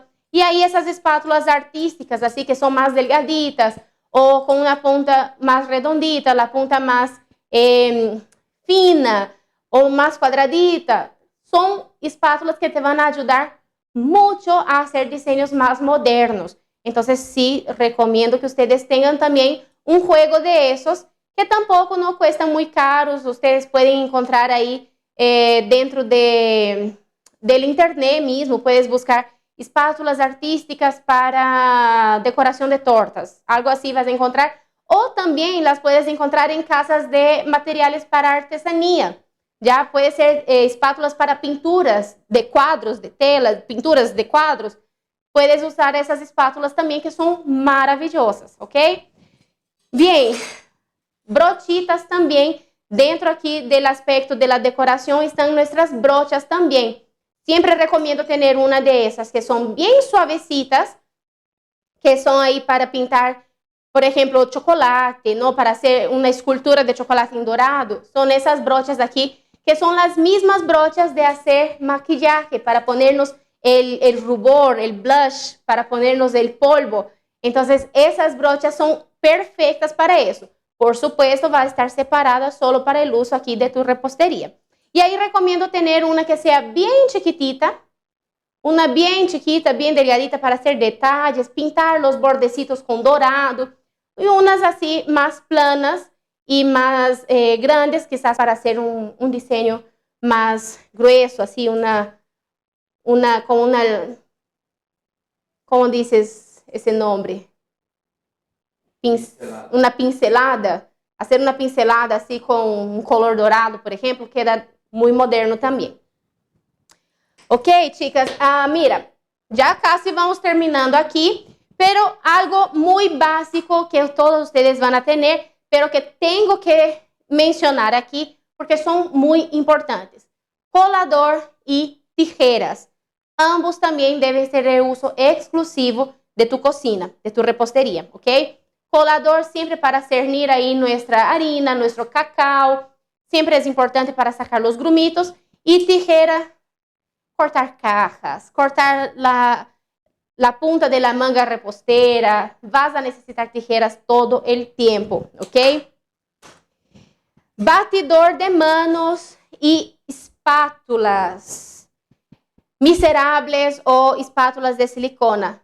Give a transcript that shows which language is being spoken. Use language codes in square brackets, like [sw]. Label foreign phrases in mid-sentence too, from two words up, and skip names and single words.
[pt] E aí essas espátulas artísticas, assim, que são mais delgaditas, ou com uma ponta mais redondita, a ponta mais fina, ou mais quadradita, são espátulas que te vão ajudar muito a fazer desenhos mais modernos. Então, sí, recomendo que vocês tenham também um [es] juego de esos, [pt] que tampoco não cuesta muito caros. Vocês podem encontrar aí dentro del internet mesmo. [es] Puedes buscar espátulas artísticas para decoração de tortas. Algo assim vas a encontrar. [pt] Ou também [es] las puedes encontrar [pt] em casas de materiais para artesanía. Já pode ser espátulas para pinturas de quadros, de tela, pinturas de quadros. [es] Puedes usar [pt] essas espátulas também, que são maravilhosas, ok? Bem, brochitas também. Dentro aqui do aspecto da decoração estão nossas brochas também. Sempre recomendo ter uma dessas, que são bem suavecitas, que são aí para pintar, por exemplo, chocolate, não? Para hacer uma escultura de chocolate em dourado. São essas brochas aqui, que são as mesmas brochas de fazer maquillaje, [es] para ponernos el rubor, el blush, para ponernos el polvo. [pt] Então, essas brochas são perfeitas para isso. [es] Por supuesto, [pt] vai estar separada solo para o uso aqui de [es] tu repostería. [pt] E aí, recomendo ter uma que seja bem chiquitita, uma bem chiquita, bem delgadita, [es] para hacer detalles, [pt] pintar os bordecitos com dourado, e umas assim, mais planas e mais grandes, quizás [es] para hacer [pt] um desenho mais grueso, assim, como dices esse nome? Uma pincelada. Fazer uma pincelada assim com um color dourado, por exemplo, queda muito moderno também. [es] Ok, chicas? Mira, já casi vamos terminando aqui, pero algo muito básico que todos ustedes van a tener, pero que tengo que mencionar aqui, [pt] porque são muito importantes. Colador e tijeras. Ambos também devem ser de uso exclusivo [es] de tu cocina, de tu repostería, [pt] ¿ok? [es] Colador sempre para cernir aí nuestra harina, nuestro cacao. [pt] Sempre é importante para [es] sacar los grumitos. E tijera, cortar cajas, cortar la punta de la manga repostera. Vas a necesitar tijeras todo el tiempo, ¿ok? Batidor de manos e espátulas miserables ou espátulas de silicona.